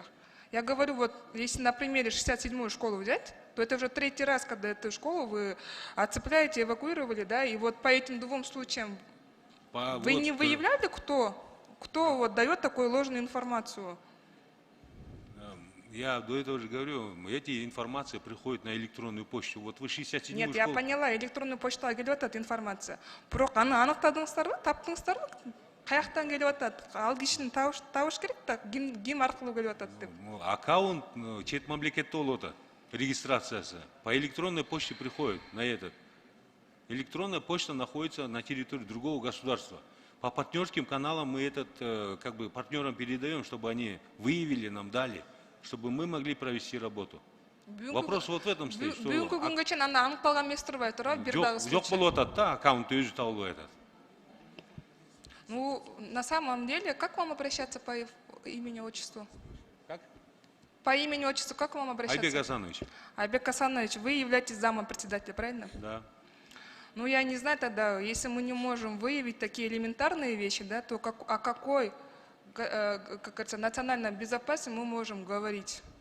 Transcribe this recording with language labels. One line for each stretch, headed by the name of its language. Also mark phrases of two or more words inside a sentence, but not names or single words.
Russian: Я говорю, вот если на примере 67-ю школу взять, то это уже 3-й раз, когда эту школу вы оцепляете, эвакуировали, да, и вот по этим 2 случаям вы не выявляли, кто вот дает такую ложную информацию? Я до этого же говорю, эти информации приходят на электронную почту. Вот вы 67-ю школу... Нет, я поняла, электронную почту
Kyrgyz: келип атат
Russian: информация.
Kyrgyz: Бирок аны аныктадыңыздарбы, таптыңыздарбы? Каяктан келип атат? Ал кишини табыш керек да, ким аркылуу келип атат деп. Аккаунт чет мамлекетте болуп атат, регистрациясы.
Russian: По электронной почте приходит на этот. Электронная почта находится на территории другого государства. По партнерским каналам мы этот, как бы, партнерам передаем, чтобы они выявили, нам дали, чтобы мы могли провести работу. Вопрос вот в этом стоит, что...
Kyrgyz: Бүгүнкү күнгө чейин анда аныкталган эмес турбайбы, туурабы? Бир дагы случай. Жок болуп атат да, аккаунт өзү табылбай атат.
Russian: Ну, на самом деле, как вам обращаться по имени, отчеству? Как? По имени, отчеству, как вам обращаться? Айбек Асанович. Айбек Асанович, вы являетесь замом председателя, правильно? Да. Ну, я не знаю тогда, если мы не можем выявить такие элементарные вещи, да, то о какой, как говорится, национальной безопасности мы можем говорить?